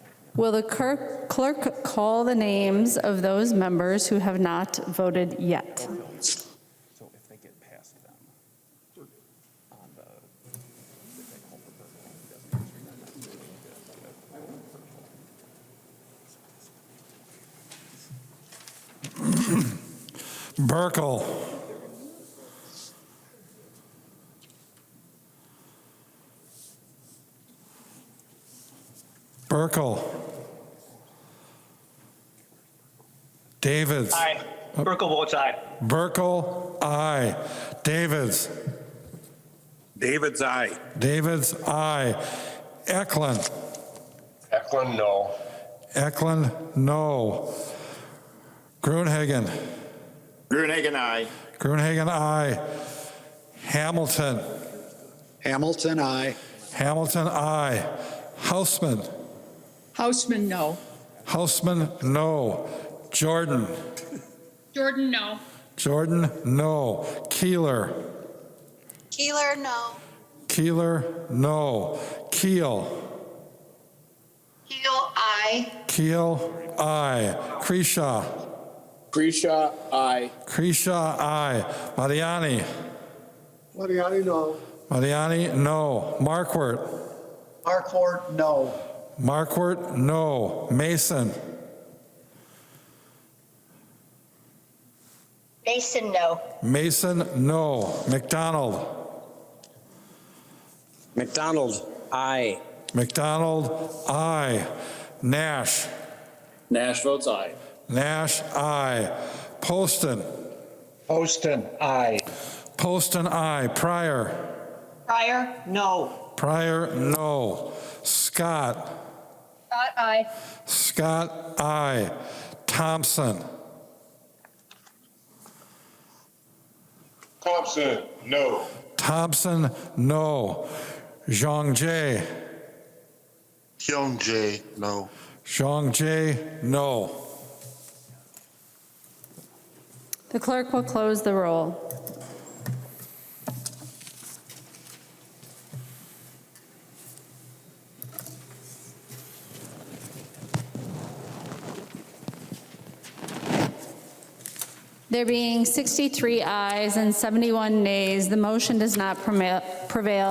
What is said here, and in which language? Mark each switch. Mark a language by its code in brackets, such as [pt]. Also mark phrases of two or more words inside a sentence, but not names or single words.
[en] Will the clerk call the names of those members who have not voted yet? So if they get past them, on the, if they call for Burkle, he doesn't answer. Burkle. Burkle. Davids. Aye. Burkle votes aye. Burkle, aye. Davids. David's aye. Davids, aye. Eklund. Eklund, no. Eklund, no. Gruenhagen. Gruenhagen, aye. Gruenhagen, aye. Hamilton. Hamilton, aye. Hamilton, aye. Houseman. Houseman, no. Houseman, no. Jordan. Jordan, no. Jordan, no. Keeler. Keeler, no. Keeler, no. Keel. Keel, aye. Keel, aye. Creshaw. Grisha, aye. Creshaw, aye. Mariani. Mariani, no. Mariani, no. Markwart. Markwart, no. Markwart, no. Mason. Mason, no. Mason, no. McDonald. McDonald, aye. McDonald, aye. Nash. Nash votes aye. Nash, aye. Poston. Poston, aye. Poston, aye. Pryor. Pryor, no. Pryor, no. Scott. Scott, aye. Scott, aye. Thompson. Thompson, no. Thompson, no. Zhang Jie. Hyung Jae, no. Zhang Jie, no. The clerk will close the roll. There being 63 ayes and 71 nays, the motion does not prevail.